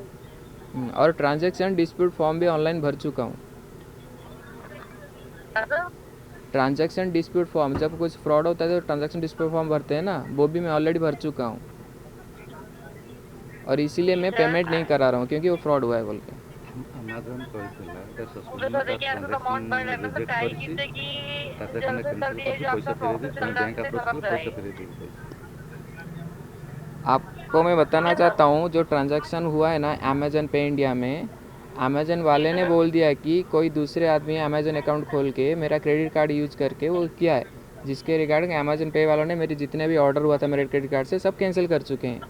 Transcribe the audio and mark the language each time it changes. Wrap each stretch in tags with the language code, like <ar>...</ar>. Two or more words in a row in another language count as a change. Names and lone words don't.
<hi>और</hi> <en>transaction dispute form</en> <hi>भी ऑनलाइन भर चुका हूँ।</hi> <en>transaction dispute form,</en> <hi>जब कुछ फ्रॉड होता है तो</hi> <en>transaction dispute form</en> <hi>भरते हैं ना, वो भी मैं ऑलरेडी भर चुका हूँ, और इसीलिए मैं पेमेंट नहीं करा रहा हूँ क्योंकि वो फ्रॉड हुआ है बोल के।</hi> <or>अमेजन କହିଥିଲା ଏଟା</or> <hi>तो</hi> <or>ସସ୍ପେଣ୍ଡ</or> <hi>देखिए आपका अमाउंट बढ़ रहा है, मतलब ट्राई कीजिए कि</hi> <or>ତାପରେ</or> <hi>जल्द से</hi> <or>ତମେ</or> <hi>जल्द ये जो</hi> <or>ପଇସା</or> <hi>आपका</hi> <or>ଫେରେଇ</or> <hi>प्रोसेस</hi> <or>ଦିଅ,</or> <hi>चल</hi> <or>ତମେ</or> <hi>रहा है</hi> <or>ବ୍ୟାଙ୍କ</or> <hi>उससे</hi> <or>ଆପ୍ରୋଚ୍</or> <hi>खत्म</hi> <or>କର, ପଇସା</or> <hi>कराइए।</hi> <or>ଫେରେଇ ଦିଅ ପଇସା।</or> <hi>आपको मैं बताना चाहता हूँ जो ट्रांजैक्शन हुआ है ना अमेजन पे इंडिया में, अमेजन वाले ने बोल दिया कि कोई दूसरे आदमी अमेजन अकाउंट खोल के मेरा</hi> <en>credit card use</en> <hi>करके वो किया है, जिसके रिगार्डिंग अमेजन पे वालों ने मेरे जितने भी ऑर्डर हुआ था मेरे</hi> <en>credit card</en> <hi>से सब कैंसिल कर चुके हैं।</hi>